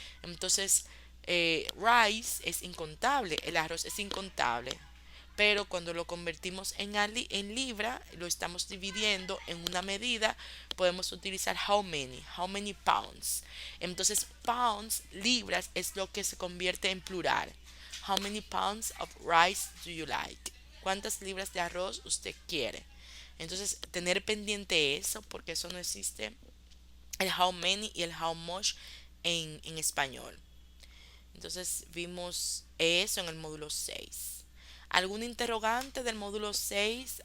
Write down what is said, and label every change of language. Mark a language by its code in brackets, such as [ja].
[es] Entonces, rice es incontable, el arroz es incontable. Pero cuando lo convertimos en libra, lo estamos dividiendo en una medida, podemos utilizar [en] how many pounds. [es] Entonces, pounds, libras, es lo que se convierte en plural. [en] How many pounds of rice do you like? [es] ¿Cuántas libras de arroz usted quiere? Entonces, tener pendiente eso, porque eso no existe, el how many y el how much en español. Entonces, vimos eso en el módulo 6. ¿Algún interrogante del módulo 6?